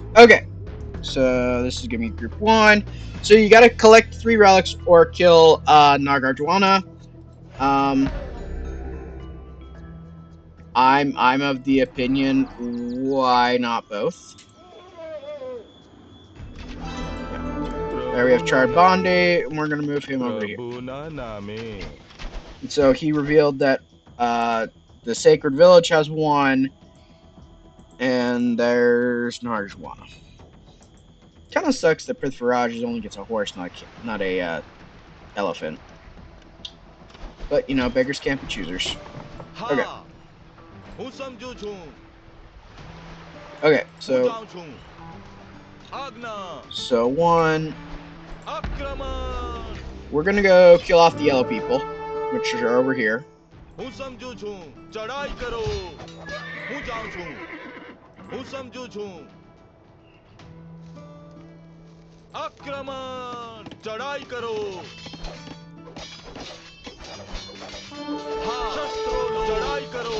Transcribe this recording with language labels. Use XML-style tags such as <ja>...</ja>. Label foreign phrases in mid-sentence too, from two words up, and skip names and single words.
<en>Okay, so this is gonna be group 1. So you gotta collect 3 relics or kill Nagarjuna. I'm of the opinion, why not both? There we have Chand Bardai, and we're gonna move him over here.</en> <gu>પ્રભુના નામે.</gu> <en>And so he revealed that the sacred village has 1, and there's Nagarjuna. Kind of sucks that Prithviraj only gets a horse, not a elephant. But you know, beggars can't be choosers. Okay.</en> <gu>હા હું સમજુ છું.</gu> <en>Okay,</en> <gu>હું</gu> <en>so</en> <gu>જાઉં છું. આજ્ઞા. 1. આક્રમણ.</gu> <en>We're gonna go kill off the yellow people, which are over here.</en> <gu>હું સમજુ છું. ચડાઈ કરો. હું જાઉં છું. હું સમજુ છું. આક્રમણ. ચડાઈ કરો. હા શસ્ત્રો લો. ચડાઈ કરો.</gu>